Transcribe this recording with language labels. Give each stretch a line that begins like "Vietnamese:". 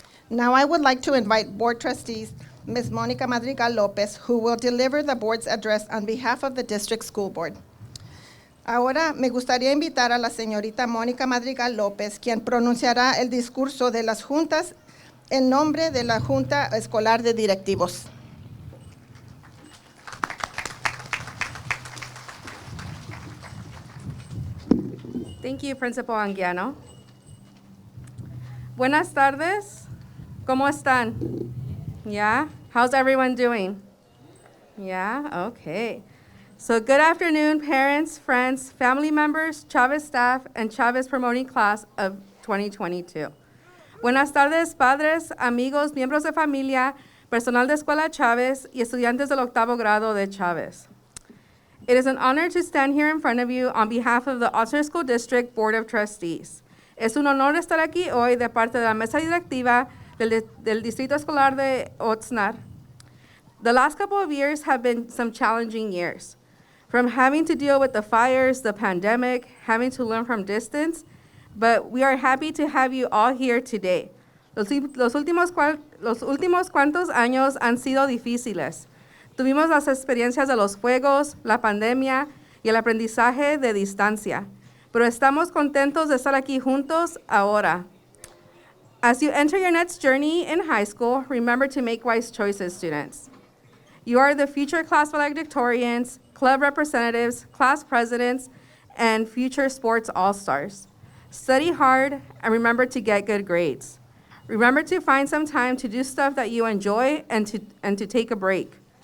English: Now I would like to invite Board Trustees, Ms. Mónica Madrigal López, who will deliver the board's address on behalf of the District School Board.
Spanish: Ahora me gustaría invitar a la señorita Mónica Madrigal López, quien pronunciará el discurso de las juntas en nombre de la Junta Escolar de Directivos.
English: Thank you, Principal Anguiano.
Spanish: Buenas tardes. ¿Cómo están? Yeah?
English: How's everyone doing? Yeah? Okay. So good afternoon, parents, friends, family members, Chavez staff, and Chavez promoting class of 2022.
Spanish: Buenas tardes, padres, amigos, miembros de familia, personal de Escuela Chavez, y estudiantes del octavo grado de Chavez.
English: It is an honor to stand here in front of you on behalf of the Oxnard School District Board of Trustees.
Spanish: Es un honor estar aquí hoy de parte de la mesa directiva del Distrito Escolar de Oxnard.
English: The last couple of years have been some challenging years. From having to deal with the fires, the pandemic, having to learn from distance, but we are happy to have you all here today.
Spanish: Los últimos cuantos años han sido difíciles. Tuvimos las experiencias de los juegos, la pandemia y el aprendizaje de distancia, pero estamos contentos de estar aquí juntos ahora.
English: As you enter your next journey in high school, remember to make wise choices, students. You are the future class valedictorians, club representatives, class presidents, and future sports all-stars. Study hard and remember to get good grades. Remember to find some time to do stuff that you enjoy and to take a break.